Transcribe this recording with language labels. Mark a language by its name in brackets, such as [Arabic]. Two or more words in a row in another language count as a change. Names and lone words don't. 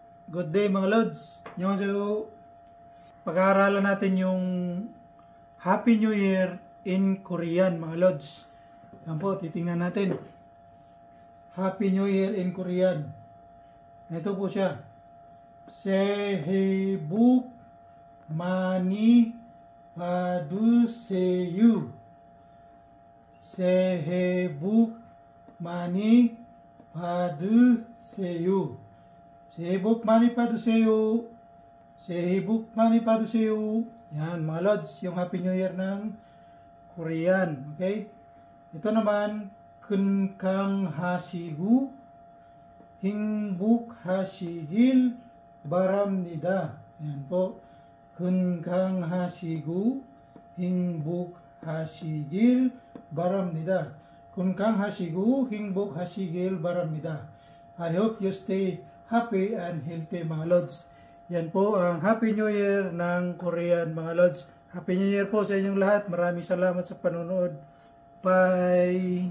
[Filipino] Good day mga Lods. So, pag-aaralan natin yung [English] Happy New Year in Korean [Filipino] mga Lods. Yan po, titingnan natin. [English] Happy New Year in Korean. [Filipino] Ito po siya. [Korean] 새해 복 많이 받으세요. 새해 복 많이 받으세요. 새해 복 많이 받으세요. 새해 복 많이 받으세요. [Filipino] Yan mga Lods, yung [English] Happy New Year [Filipino] ng Korean. Okay? Ito naman, [Korean] 건강하시고 행복하시길 바랍니다. [Filipino] Yan po. [Korean] 건강하시고 행복하시길 바랍니다. 건강하시고 행복하시길 바랍니다. [English] I hope you stay happy and healthy [Filipino] mga Lods. Yan po ang [English] Happy New Year [Filipino] ng Korean mga Lods. [English] Happy New Year [Filipino] po sa inyong lahat. Maraming salamat sa panonood. [English] Bye!